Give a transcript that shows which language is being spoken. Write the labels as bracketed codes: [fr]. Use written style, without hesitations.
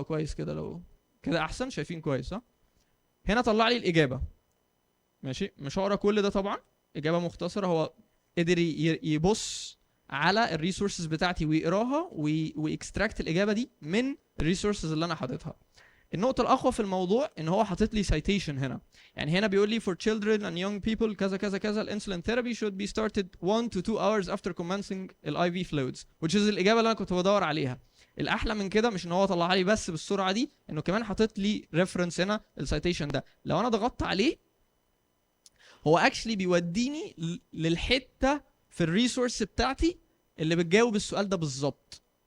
[ar] كويس كده، لو كده احسن، شايفين كويس صح؟ هنا طلع لي الاجابه. ماشي، مش هقرا كل ده طبعا، اجابه مختصره. هو قدر يبص على الريسورسز بتاعتي ويقراها ويكستراكت الاجابه دي من الريسورسز اللي انا حاططها. النقطة الأقوى في الموضوع إن هو حاطط لي citation هنا. يعني هنا بيقول لي [en] for children and young people [ar] كذا كذا كذا ال [en] insulin therapy should be started 1 to 2 hours after commencing ال IV fluids which is [ar] الإجابة اللي أنا كنت بدور عليها. الأحلى من كده مش إن هو طلعها لي بس بالسرعة دي، إنه كمان حاطط لي reference هنا السايتيشن ده. لو أنا ضغطت عليه هو actually بيوديني للحتة في الريسورس بتاعتي اللي بتجاوب السؤال ده بالظبط.